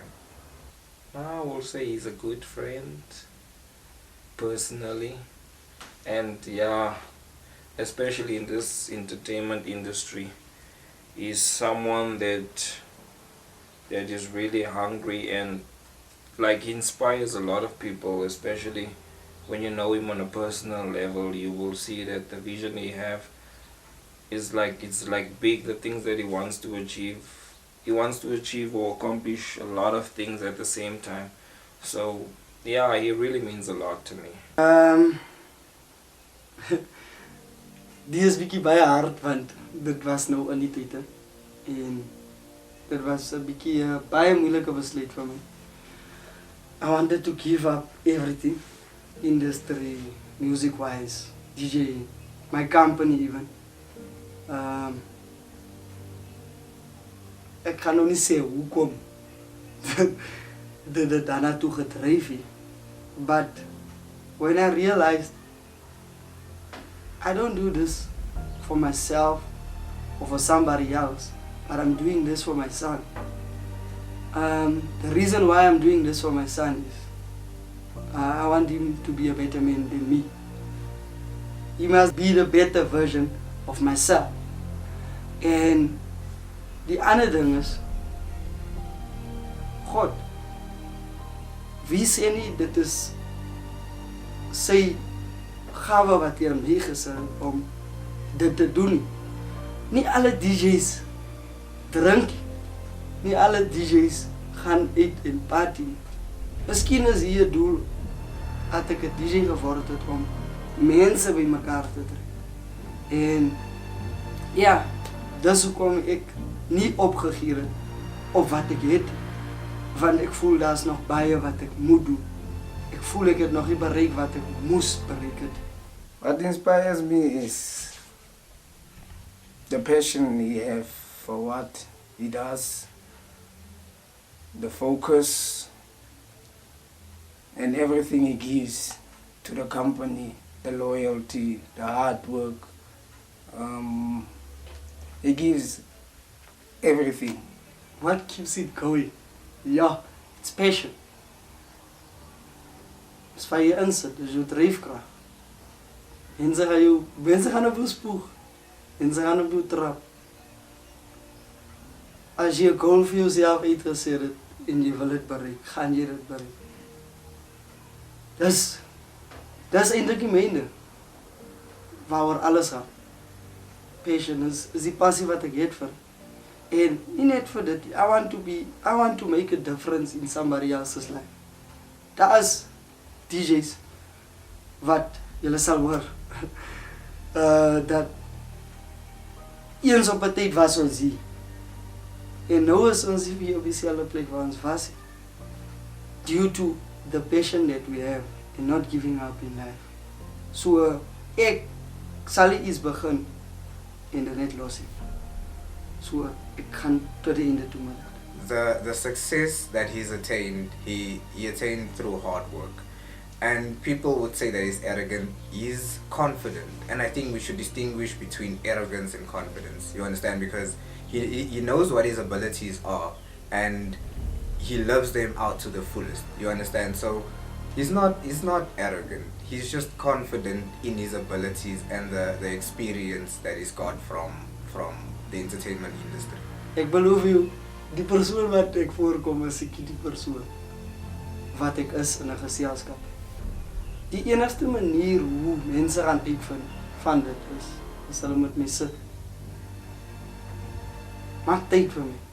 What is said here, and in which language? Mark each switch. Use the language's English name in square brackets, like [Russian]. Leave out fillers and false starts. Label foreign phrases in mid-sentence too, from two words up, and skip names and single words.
[English] I will say he's a good friend, personally, and yeah, especially in this entertainment industry, is someone that is really hungry and like inspires a lot of people, especially when you know him on a personal level. You will see that the vision he have is like, it's like big, the things that he wants to achieve or accomplish a lot of things at the same time. So Yeah, he really means a lot to me. [Afrikaans] Die is bietjie baie hard want dit was nou in die tyd hè. En dit was 'n bietjie baie moeilike besluit vir my. [English] I wanted to give up everything, industry, music-wise, DJ, my company even. [Afrikaans] Ek kan nog nie sê hoekom dit daarna toe gedryf het. [English] But when I realized I don't do this for myself or for somebody else, but I'm doing this for my son. The reason why I'm doing this for my son is I want him to be a better man than me. He must be the better version of myself. And the [Afrikaans] ander ding is, God, wie sê nie dit is sy gawe wat hy aan my gesit het om dit te doen nie. Nie alle DJ's drink, nie alle DJ's gaan uit en party. Miskien is hier 'n doel dat ek 'n DJ geword het om mense by mekaar te trek. En ja, dis hoekom ek nie opgegee het op wat ek het, want ek voel daar's nog baie wat ek moet doen. Ek voel ek het nog nie bereik wat ek moes bereik het. [English] What inspires me is the passion he has for what he does, the focus, and everything he gives to the company, the loyalty, the hard work. He gives everything. What keeps it going? Ja, it's passion. [Afrikaans] Dis waar jy insit, dis jou dryfkrag. Mense gaan op jou spoeg. Mense gaan op jou trap. As jy 'n goal vir jouself uitgeset het en jy wil dit bereik, gaan jy dit bereik. Dis eintlik die myne waaroor alles gaan. Passion is die passie wat ek het vir. En nie net vir dit, [English] I want to make a difference in somebody else's life. [Afrikaans] Daar is DJ's wat julle sal hoor dat eens op 'n tyd was ons hier. En nou is ons hier op dieselfde plek waar ons was. [English] Due to the passion that we have and not giving up in life. [Afrikaans] So ek sal iets begin en dit net los het. So ek gaan tot die einde toe met [English] The success that he's attained, he attained through hard work. And people would say that he's arrogant. He's confident. And I think we should distinguish between arrogance and confidence. You understand? Because he knows what his abilities are and he loves them out to the fullest. You understand? So he's not arrogant. He's just confident in his abilities and the experience that he's got from the entertainment industry. [Afrikaans] Ek beloof jou, die persoon wat ek voorkom is ek die persoon wat ek is in 'n geselskap. Die enigste manier hoe mense gaan uitvind van dit is as hulle met my sit. Maak tyd vir my.